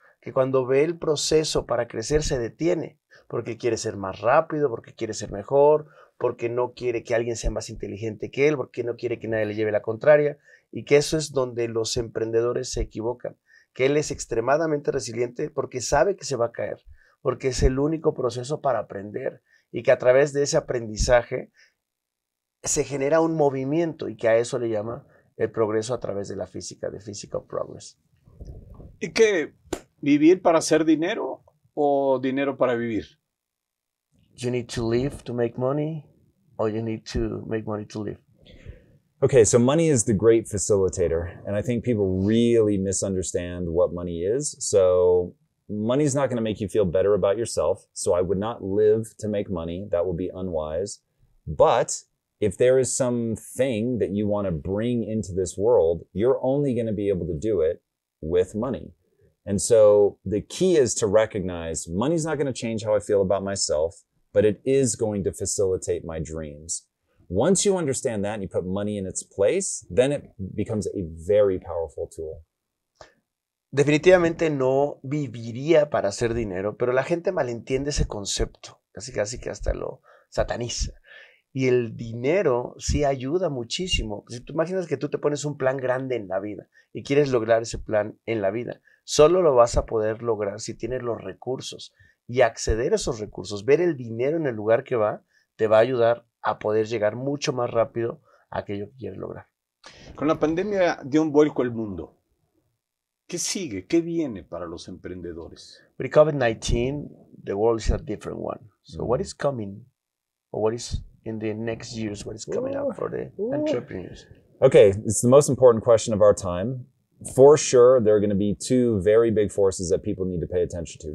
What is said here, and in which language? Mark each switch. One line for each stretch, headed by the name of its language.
Spanish: Que cuando ve el proceso para crecer se detiene, porque quiere ser más rápido, porque quiere ser mejor, porque no quiere que alguien sea más inteligente que él, porque no quiere que nadie le lleve la contraria, y que eso es donde los emprendedores se equivocan, que él es extremadamente resiliente porque sabe que se va a caer, porque es el único proceso para aprender, y que a través de ese aprendizaje se genera un movimiento, y que a eso le llama el progreso a través de la física, de
English: physical progress.
Spanish: ¿Y qué? ¿Vivir para hacer dinero o dinero para vivir?
English: You need to live to make money, or you need to make money to live? Okay, so money is the great facilitator. And I think people really misunderstand what money is. So money is not going to make you feel better about yourself. So I would not live to make money. That will be unwise. But if there is something that you want to bring into this world, you're only going to be able to do it with money. And so the key is to recognize money's not going to change how I feel about myself, but it is going to facilitate my dreams. Once you understand that and you put money in its place, then it becomes a very powerful tool.
Spanish: Definitivamente no viviría para hacer dinero, pero la gente malentiende ese concepto, casi que hasta lo sataniza. Y el dinero sí ayuda muchísimo. Si tú imaginas que tú te pones un plan grande en la vida y quieres lograr ese plan en la vida, solo lo vas a poder lograr si tienes los recursos. Y acceder a esos recursos, ver el dinero en el lugar que va, te va a ayudar a poder llegar mucho más rápido a aquello que quieres lograr. Con la pandemia dio un vuelco el mundo. ¿Qué sigue? ¿Qué viene para los emprendedores?
English: With COVID-19, the world is a different one. So what is coming, or what is in the next years, what is coming up for the entrepreneurs? Okay, it's the most important question of our time. For sure, there are going to be two very big forces that people need to pay attention to.